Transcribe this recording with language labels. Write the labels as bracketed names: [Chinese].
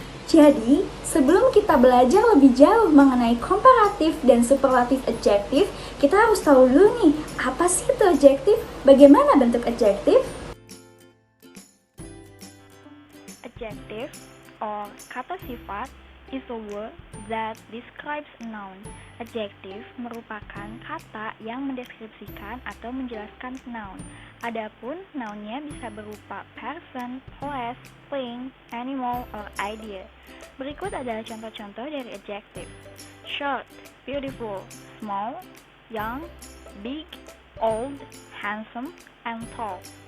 [Indonesian] Jadi, sebelum kita belajar lebih jauh mengenai komparatif dan superlatif adjektif, kita harus tahu dulu nih, apa sih itu adjektif? Bagaimana bentuk adjektif? [English] Adjective or [Indonesian] kata sifat [English] is a word that describes a noun. [Indonesian] Adjective merupakan kata yang mendeskripsikan atau menjelaskan noun. Adapun nounnya bisa berupa [English] person, place, thing, animal, or idea. [Indonesian] Berikut adalah contoh-contoh dari adjective. [English] Short, beautiful, small, young, big, old, handsome, and tall.